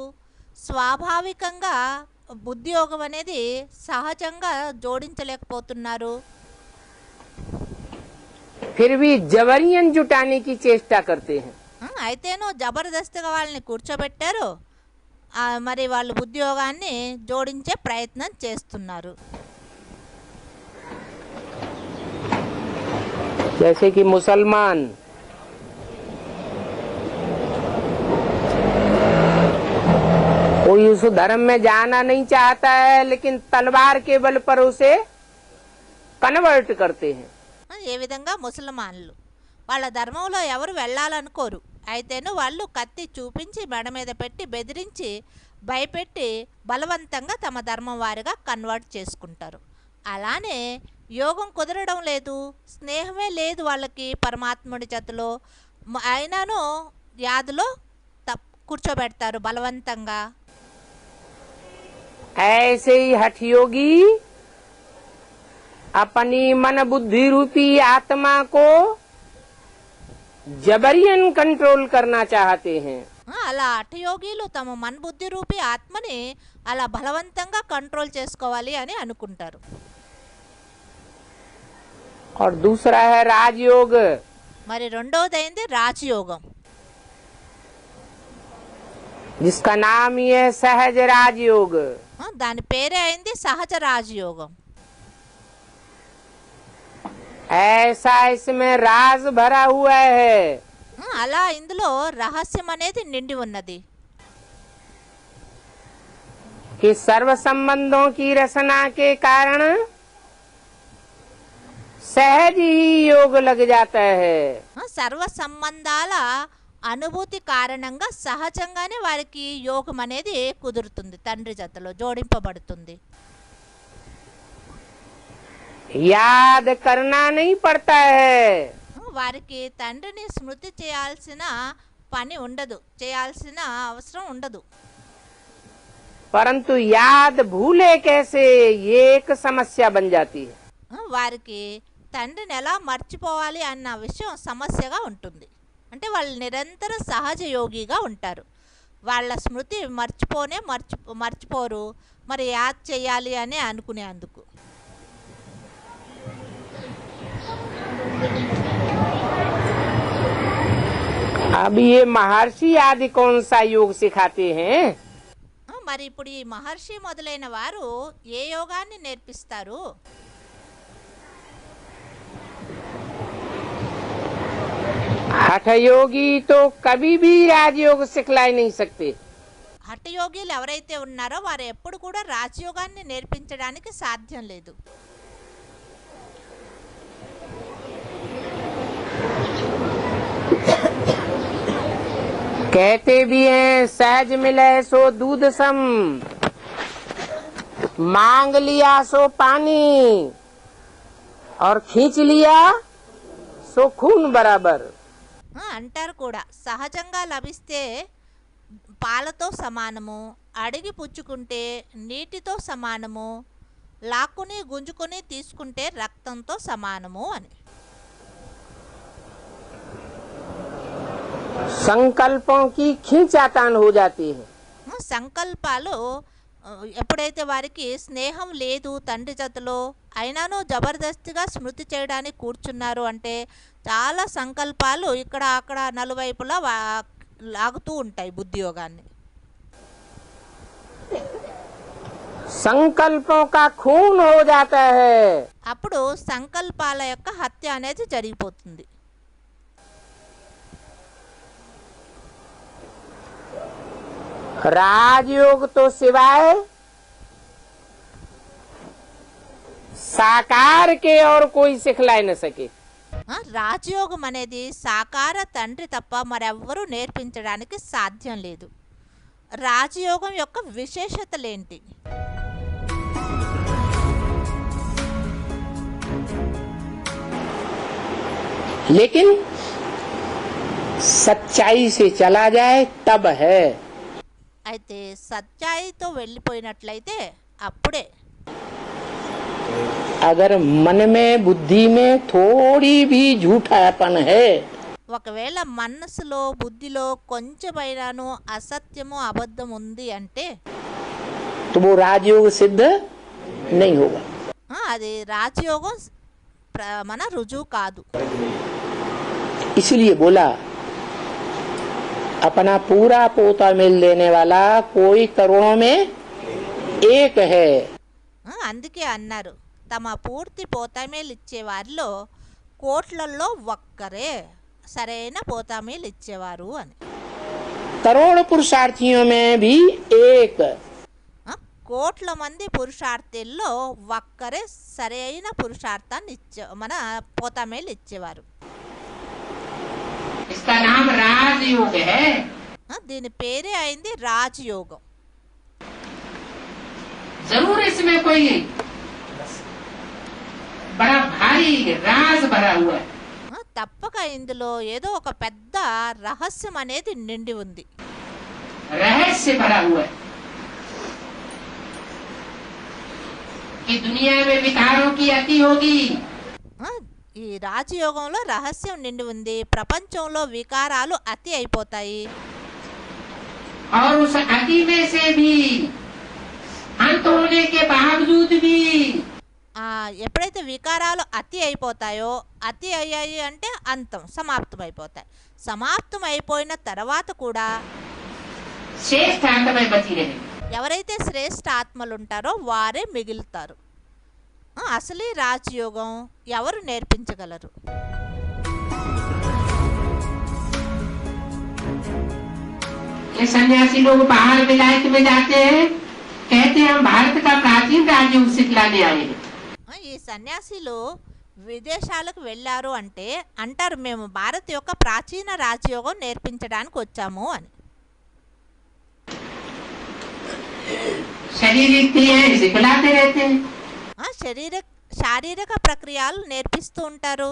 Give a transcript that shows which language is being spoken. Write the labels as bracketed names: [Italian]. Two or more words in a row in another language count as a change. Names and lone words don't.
[Telugu] స్వాభావికంగా బుద్ధి యోగం అనేది సహజంగా జోడించలేకపోతున్నారు. [Hindi] फिर भी जबरन जुटाने की चेष्टा करते हैं. [Telugu] అయితేనో జబర్దస్తిగా వాళ్ళని కూర్చోబెట్టారు, మరి వాళ్ళు బుద్ధి యోగాన్ని జోడించే ప్రయత్నం చేస్తున్నారు. [Hindi] जैसे कि मुसलमान कोई उस धर्म में जाना नहीं चाहता है, लेकिन तलवार के बल पर उसे कन्वर्ट करते हैं। [Telugu] ఏ విధంగా ముసల్మాన్లు వాళ్ళ ధర్మంలో ఎవరు వెళ్ళాలనుకోరు, అయితేను వాళ్ళు కత్తి చూపించి మెడ మీద పెట్టి బెదిరించి భయపెట్టి బలవంతంగా తమ ధర్మం వారిగా కన్వర్ట్ చేసుకుంటారు. అలానే యోగం కుదరడం లేదు, స్నేహమే లేదు వాళ్ళకి పరమాత్ముడి జతలో, అయినాను యాదులో కూర్చోబెడతారు బలవంతంగా. [Hindi] ऐसे ही हठ योगी अपनी मन बुद्धि रूपी आत्मा को जबरियन कंट्रोल करना चाहते हैं. [Telugu] అలా అఠయోగీలు తమ మన్బుద్ధి రూపీ ఆత్మని అలా బలవంతంగా కంట్రోల్ చేసుకోవాలి అని అనుకుంటారు. [Hindi] और दूसरा है राजयोग. [Telugu] మరి రెండోదైంది రాజయోగం, [Hindi] जिसका नाम ही है सहज राजयोग. [Telugu] దాని పేరే అయింది సహజ రాజయోగం. [Hindi] ऐसा इसमें राज भरा हुआ है [Telugu] అలా ఇందులో రహస్యం అనేది నిండి ఉన్నది. [Hindi] कि सर्व संबंधों की रचना के कारण सहज ही योग लग जाता है. [Telugu] సర్వ సంబంధాల అనుభూతి కారణంగా సహజంగానే వారికి యోగం అనేది కుదురుతుంది, తండ్రి జతలో జోడింపబడుతుంది. [Hindi] याद करना नहीं पड़ता है. [Telugu] వారికి తండ్రిని స్మృతి చేయాల్సిన పని ఉండదు, చేయాల్సిన అవసరం ఉండదు. [Hindi] परंतु याद भूले कैसे, ये एक समस्या बन जाती है. [Telugu] వారికి తండ్రిని ఎలా మర్చిపోవాలి అన్న విషయం సమస్యగా ఉంటుంది. అంటే వాళ్ళు నిరంతరం సహజ యోగిగా ఉంటారు, వాళ్ళ స్మృతి మర్చిపోరు, మరి యాద్ చేయాలి అని అనుకునేందుకు. [Hindi] अब ये महर्षि आदि कौन सा योग सिखाते हैं? [Telugu] మరి ఇప్పుడు ఈ మహర్షి మొదలైన వారు ఏ యోగాన్ని నేర్పిస్తారు? [Hindi] हठ योगी तो कभी भी राजयोग सिखला नहीं सकते. [Telugu] హఠయోగిలు ఎవరైతే ఉన్నారో వారు ఎప్పుడు కూడా రాజయోగాన్ని నేర్పించడానికి సాధ్యం లేదు. [Hindi] कहते भी हैं सहज मिले सो दूध सम, मांग लिया सो पानी, और खींच लिया सो खून बराबर. [Telugu] అంటారు కూడా, సహజంగా లభిస్తే పాలతో సమానము, అడిగి పుచ్చుకుంటే నీటితో సమానము, లాక్కుని గుంజుకొని తీసుకుంటే రక్తంతో సమానము అని. [Hindi] संकल्पों की खींचातान हो जाती है. [Telugu] సంకల్పాలు ఎప్పుడైతే వారికి స్నేహం లేదు తండ్రి జతలో, అయినాను జబర్దస్తిగా స్మృతి చేయడానికి కూర్చున్నారు అంటే చాలా సంకల్పాలు ఇక్కడ అక్కడ నలువైపులా లాగుతూ ఉంటాయి బుద్ధి యోగాన్ని. [Hindi] संकल्पों का खून हो जाता है. [Telugu] అప్పుడు సంకల్పాల యొక్క హత్య అనేది జరిగిపోతుంది. [Hindi] राजयोग तो सिवाय साकार के और कोई सिखला न सके. [Telugu] రాజయోగం అనేది సాకార తండ్రి తప్ప మరెవ్వరూ నేర్పించడానికి సాధ్యం లేదు. రాజయోగం యొక్క విశేషతలేంటి? [Hindi] लेकिन सच्चाई से चला जाए तब है. [Telugu] అయితే సత్యాయితో వెళ్ళిపోయినట్లయితే అప్పుడే. [Hindi] अगर मन में बुद्धि में थोड़ी भी झूठापन है, [Telugu] ఒకవేళ మనసులో బుద్ధిలో కొంచెమైనాను అసత్యము అబద్ధం ఉంది అంటే [Hindi] तो वो राजयोग सिद्ध नहीं होगा. [Telugu] అది రాజయోగం మన రుజువు కాదు. [Hindi] इसलिए बोला अपना पूरा पोता मिल देने वाला कोई करोड़ों में एक है. [Telugu] అందుకే అన్నారు తమ పూర్తి పోతమేలు ఇచ్చే వారిలో కోట్లల్లో ఒక్కరే సరైన పోతామీలు ఇచ్చేవారు అని. [Hindi] करोड़ पुरुषार्थियों में भी एक [Telugu] కోట్ల మంది పురుషార్థుల్లో ఒక్కరే సరైన పురుషార్థాన్ని మన పోతామేలు ఇచ్చేవారు. [Hindi] इसका नाम राजयोग है. [Telugu] దీని పేరే అయింది రాజయోగం. [Hindi] जरूर इसमें कोई बड़ा भारी राज भरा हुआ है. [Telugu] తప్పక ఇందులో ఏదో ఒక పెద్ద రహస్యం అనేది నిండి ఉంది. [Hindi] रहस्य भरा हुआ है कि दुनिया में विकारों की अति होगी. [Telugu] ఈ రాజయోగంలో రహస్యం నిండి ఉంది. ప్రపంచంలో వికారాలు అతి అయిపోతాయి. [Hindi] और उस अति में से भी अंत होने के बावजूद भी [Telugu] ఎప్పుడైతే వికారాలు అతి అయిపోతాయో, అతి అయ్యాయి అంటే అంతం, సమాప్తం అయిపోతాయి. సమాప్తం అయిపోయిన తర్వాత కూడా [Hindi] श्रेष्ठ आत्मा बची रहे. [Telugu] ఎవరైతే శ్రేష్ఠ ఆత్మలు ఉంటారో వారే మిగులుతారు. అసలు ఈ రాజయోగం ఎవరు నేర్పించగలరు? [Hindi] ये सन्यासी लोग बाहर विलायत में जाते हैं, कहते हैं हम भारत का प्राचीन राजयोग सिखलाने आए हैं. [Telugu] ఈ సన్యాసులు విదేశాలకు వెళ్ళారు అంటే అంటారు మేము భారత్ యొక్క ప్రాచీన రాజయోగం నేర్పించడానికి వచ్చాము అని. [Hindi] शारीरिक क्रियाएं सिखलाते रहते हैं. [Telugu] శారీరక ప్రక్రియలు నేర్పిస్తూ ఉంటారు.